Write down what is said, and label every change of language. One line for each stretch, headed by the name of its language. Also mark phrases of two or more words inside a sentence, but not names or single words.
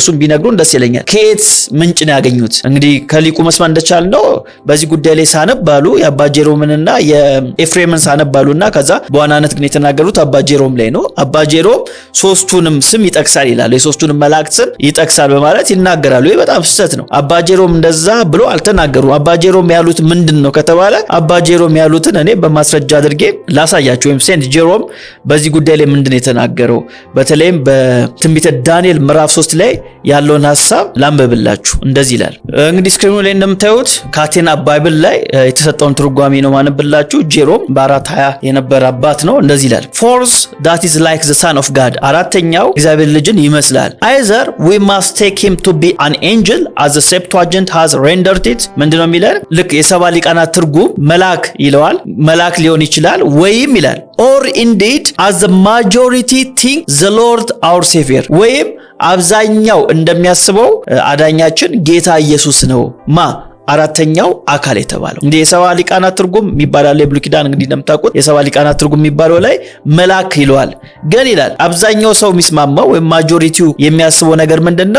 Amharic: እሱም ቢነግሩን ደስ ይለኛል። ከየት ምንጭ ነው ያገኙት? እንግዲህ ከሊቁ መስማት እንደቻልነው በዚህ ጉዳይ ላይ ሳነባሉ የአባ ጄሮምንና የኤፍሬምን ሳነባሉና ከዛ በዋናነት ግን የተናገሩት አባ ጄሮም ላይ ነው። አባ ጄሮም ሶስቱንም ስም ይጠቅሳል ይላል፣ የሶስቱንም መላእክት ስም ይጠቅሳል በማለት ይናገራሉ። ይህ በጣም ስህተት ነው። አባ ጄሮም እንደዛ ብሎ አልተናገሩም። አባ ጄሮም ያሉት ምንድን ነው ከተባለ አባ ጄሮም ያሉትን እኔ በማስረጃ አድርጌ ላሳያችሁ። ወይም ሴንት ጄሮም በዚህ ጉዳይ ላይ ምንድን ነው የተናገረው? በተለይም በትንቢተ ዳንኤል ምዕራፍ 3 ላይ ያለውን ሐሳብ ላንብብላችሁ። እንደዚህ ይላል። እንግዲህ ስክሪኑ ላይ እንደምታዩት ከአቴና ባይብል ላይ የተሰጠውን ትርጓሜ ነው ማነብላችሁ። ጄሮም በ420 የነበረ አባት ነው። እንደዚህ ይላል። ፎርስ
English: that is like the son of God፣
Amharic: አራተኛው እግዚአብሔር ልጅን ይመስላል።
English: either we must take him to be an angel as the Septuagint has rendered it።
Amharic: ምንድነው የሚለው? ልክ የሰባ ሊቃናት ትርጉም መልአክ ይለዋል፣ መልአክ ሊሆን ይችላል ወይም ይላል
English: or indeed as the majority think the Lord our Savior፣
Amharic: ወይም አብዛኛው እንደሚያስበው አዳኛችን ጌታ ኢየሱስ ነው። አራተኛው አካል የተባለው እንግዲህ የሰባ ሊቃናት ትርጉም የሚባለው የብሉይ ኪዳን እንግዲህ እንደምታውቁት የሰባ ሊቃናት ትርጉም የሚባለው ላይ መልአክ ይለዋል። ግን ይላል አብዛኛው ሰው የሚስማማው ወይም ማጆሪቲው የሚያስበው ነገር ምንድነው?